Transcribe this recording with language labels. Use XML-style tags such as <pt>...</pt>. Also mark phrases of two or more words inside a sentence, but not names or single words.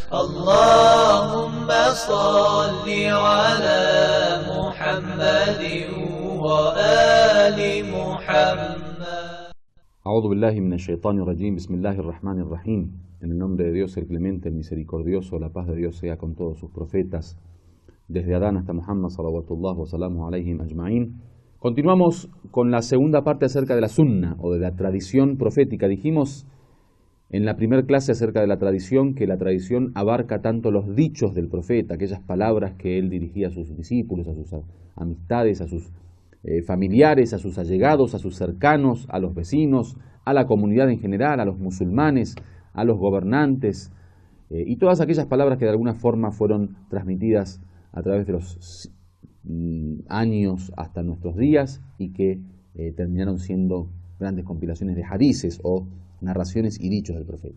<ar>اللهم صل على محمد وآل محمد. أعوذ بالله من الشيطان الرجيم. بسم الله الرحمن الرحيم.</ar> <es>En el nombre de Dios, el clemente, el misericordioso, la paz de Dios sea con todos sus profetas, desde Adán hasta Muhammad,</es> <ar>صلوات الله وسلام عليهم أجمعين.</ar> <es>Continuamos con la segunda parte acerca de la sunna, o de la tradición profética. Dijimos en la primera clase acerca de la tradición, que la tradición abarca tanto los dichos del profeta, aquellas palabras que él dirigía a sus discípulos, a sus amistades, a sus familiares, a sus allegados, a sus cercanos, a los vecinos, a la comunidad en general, a los musulmanes, a los gobernantes, y todas aquellas palabras que de alguna forma fueron transmitidas a través de los años hasta nuestros días y que terminaron siendo grandes compilaciones de hadices o narraciones y dichos del profeta.</es>